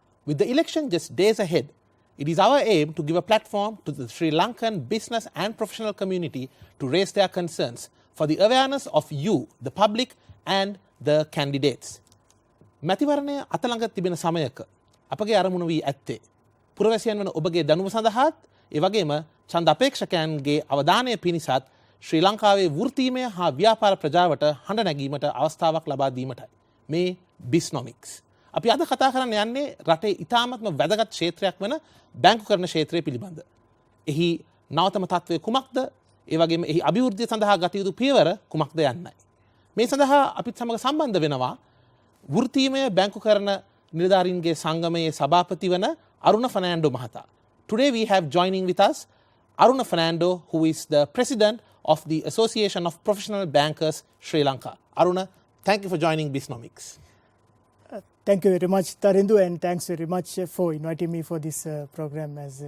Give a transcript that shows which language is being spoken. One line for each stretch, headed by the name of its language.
English: With the election just days ahead, it is our aim to give a platform to the Sri Lankan business and professional community to raise their concerns for the awareness of you, the public and the candidates.
Sinhala: මැතිවරණය අතළඟ තිබෙන සමයක අපගේ අරමුණ වී ඇත්තේ පුරවැසියන් වන ඔබගේ දැනුම සඳහාත් ඒ වගේම ඡන්ද අපේක්ෂකයන්ගේ අවධානය පිණිසත් ශ්‍රී ලංකාවේ වෘත්තීමය හා ව්‍යාපාර ප්‍රජාවට හඬ නැගීමට අවස්ථාවක් ලබා දීමටයි. මේ Bisnomics. අපි අද කතා කරන්න යන්නේ රටේ ඉතාමත්ම වැදගත් ක්ෂේත්‍රයක් වන බැංකුකරණ ක්ෂේත්‍රය පිළිබඳ. එහි නවතම තත්ත්වය කුමක්ද? ඒ වගේම එහි අභිවෘද්ධිය සඳහා ගත යුතු පියවර කුමක්ද යන්නයි. මේ සඳහා අපිත් සමග සම්බන්ධ වෙනවා වෘත්තීමය බැංකුකරණ නිලධාරීන්ගේ සංගමයේ සභාපති වන අරුණ ෆර්නෑන්ඩෝ මහතා.
English: Today we have joining with us Aruna Fernando, who is the president of the Association of Professional Bankers Sri Lanka. Aruna, thank you for joining Bisnomics. Thank you very much, Tarindu, and thanks very much for inviting me for this program.